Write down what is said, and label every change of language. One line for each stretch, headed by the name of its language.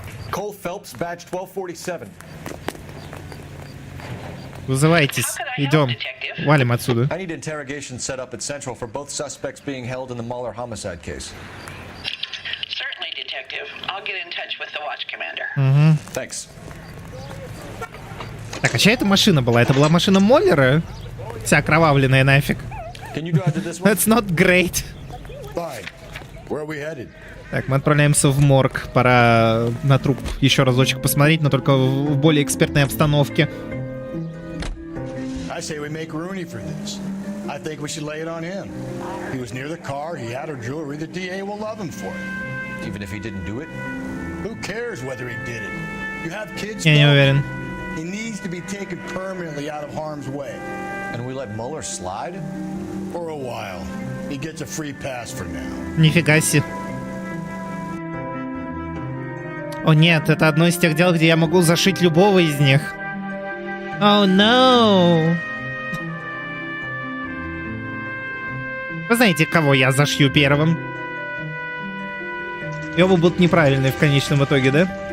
Russian: Коула Фелпса, badge 1247. Вызывайтесь. Идем. Валим отсюда.
English: I need interrogation set up at Central for both suspects being held in the Mueller homicide case. Certainly, Detective. I'll get in touch with the watch commander. Thanks.
Russian: Так, а чья это машина была? Это была машина Моллера? Вся окровавленная нафиг.
English: That's not great. Fine. Where are we headed?
Russian: Так, мы отправляемся в морг. Пора на труп еще разочек посмотреть, но только в более экспертной обстановке.
English: I say we make Rooney for this. I think we should lay it on him. He was near the car, he had her jewelry, the DA will love him for it. Even if he didn't do it? Who cares whether he did it? You have kids.
Russian: Я не уверен.
English: He needs to be taken permanently out of harm's way. And we let Mueller slide? For a while. He gets a free pass for now.
Russian: Нифига себе. О нет, это одно из тех дел, где я могу зашить любого из них.
English: Oh no!
Russian: Вы знаете, кого я зашью первым? И оба будут неправильные в конечном итоге, да?